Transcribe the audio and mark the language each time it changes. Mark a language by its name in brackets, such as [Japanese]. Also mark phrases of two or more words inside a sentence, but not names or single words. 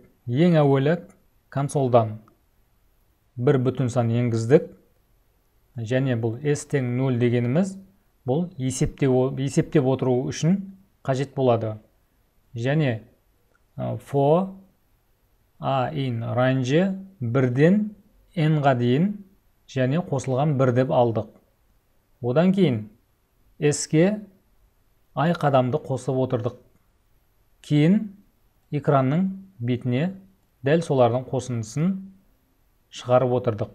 [Kazakh] Ең әуелі консолдан бір бүтін сан енгіздік. Және бұл s тең 0 дегеніміз бұл есептеп отыру үшін қажет болады. Және [English] for a in range [Kazakh] 1-ден n-ға дейін және қосылған 1 деп алдық. Одан кейін s-ке ай қадамды қосып отырдық. Кейін экранның бетіне дәл солардың қосындысын шығарып отырдық.